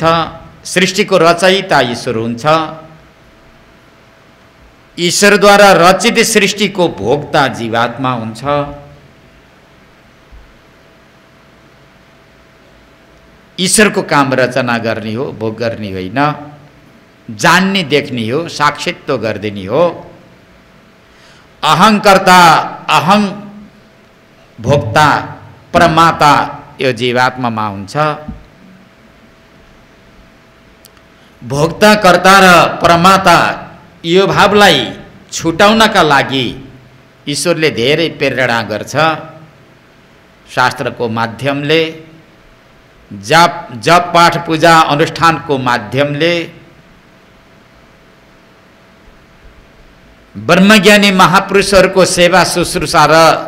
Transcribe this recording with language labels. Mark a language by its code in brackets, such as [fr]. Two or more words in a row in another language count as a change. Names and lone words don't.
[ne] सृष्टिको रचयिता ईश्वर हुन्छ। ईश्वरद्वारा रचित सृष्टिको भोक्ता जीवात्मा हुन्छ। ईश्वरको काम रचना गर्ने हो, भोग गर्ने होइन। जान्ने देख्ने हो, साक्षित्व गरिदिने हो। [sa] अहङ्कर्ता, अहं भोक्ता, [ne] प्रमाता यो जीवात्मामा हुन्छ। भोक्ता, कर्ता र प्रमाता यो भावलाई छुटाउनका लागि ईश्वरले धेरै प्रेरणा गर्छ। शास्त्रको माध्यमले, जप पाठ पूजा अनुष्ठानको माध्यमले, ब्रह्मज्ञानी महापुरुषहरूको सेवा शुश्रूषा र